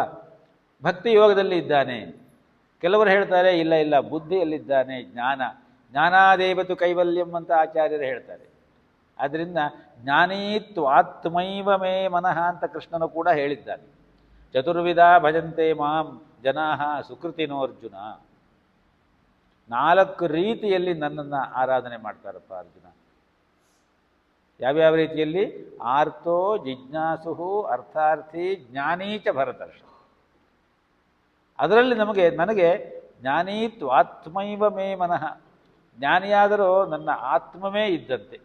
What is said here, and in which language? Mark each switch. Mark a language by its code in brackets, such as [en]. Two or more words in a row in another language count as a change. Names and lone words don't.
[kn] ಭಕ್ತಿ ಯೋಗದಲ್ಲಿ ಇದ್ದಾನೆ. ಕೆಲವರು ಹೇಳ್ತಾರೆ ಇಲ್ಲ ಇಲ್ಲ, ಬುದ್ಧಿಯಲ್ಲಿದ್ದಾನೆ, [sa] ಜ್ಞಾನಾದೇವತು ಕೈವಲ್ಯಂ [kn] ಅಂತ ಆಚಾರ್ಯರು ಹೇಳ್ತಾರೆ. ಆದ್ದರಿಂದ [sa] ಜ್ಞಾನೀತ್ವಾತ್ಮೈವ ಮೇ ಮನಃ [kn] ಅಂತ ಕೃಷ್ಣನು ಕೂಡ ಹೇಳಿದ್ದಾನೆ. [sa] ಚತುರ್ವಿಧ ಭಜಂತೆ ಮಾಂ ಜನಾ ಸುಕೃತಿನೋರ್ಜುನ. [kn] 4 ರೀತಿಯಲ್ಲಿ ನನ್ನನ್ನು ಆರಾಧನೆ ಮಾಡ್ತಾರಪ್ಪ ಅರ್ಜುನ. ಯಾವ್ಯಾವ ರೀತಿಯಲ್ಲಿ? [sa] ಆರ್ತೋ ಜಿಜ್ಞಾಸು ಅರ್ಥಾರ್ಥಿ ಜ್ಞಾನೀಚ ಭರತರ್ಷ. [kn] ಅದರಲ್ಲಿ ನನಗೆ [sa] ಜ್ಞಾನೀತ್ವಾತ್ಮೈವ ಮೇ ಮನಃ, [kn] ಜ್ಞಾನಿಯಾದರೂ ನನ್ನ ಆತ್ಮವೇ ಇದ್ದಂತೆ.